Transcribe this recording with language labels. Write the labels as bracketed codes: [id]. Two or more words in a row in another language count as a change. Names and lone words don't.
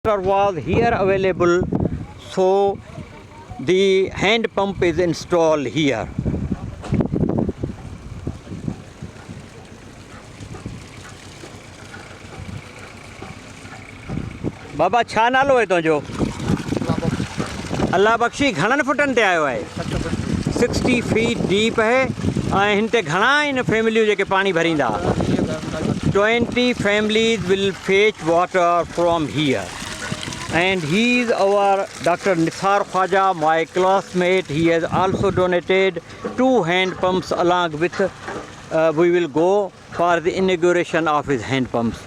[en] water was here available, so the hand pump is installed here. [sd] बाबा छा नालो है तुंहिंजो? अल्लाह बख्शी। घणनि फुटनि ते आयो आहे? [en] 60 feet deep है। [sd] ऐं हिन ते घणा आहिनि फैमिलियूं जेके पाणी भरींदा? [en] 20 families will fetch water from here. And he is our Dr. Nisar Khwaja, my classmate. He has also donated 2 hand pumps along with we will go for the inauguration of his hand pumps.